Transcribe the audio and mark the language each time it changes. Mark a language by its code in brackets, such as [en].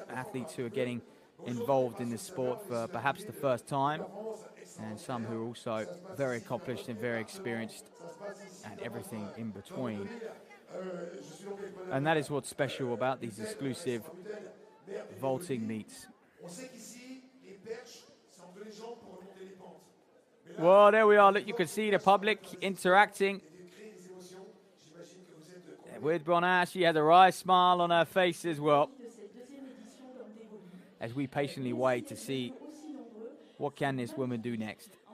[en] Athletes who are getting involved in this sport for perhaps the first time, and some who are also very accomplished and very experienced, and everything in between. And that is what's special about these exclusive vaulting meets. [fr] On sait qu'ici, les perches, c'est en deux les jambes pour remonter les pentes. [en] Well, there we are. Look, you can see the public interacting with Bonash. She has a wry smile on her face as well, as we patiently wait to see what can this woman do next.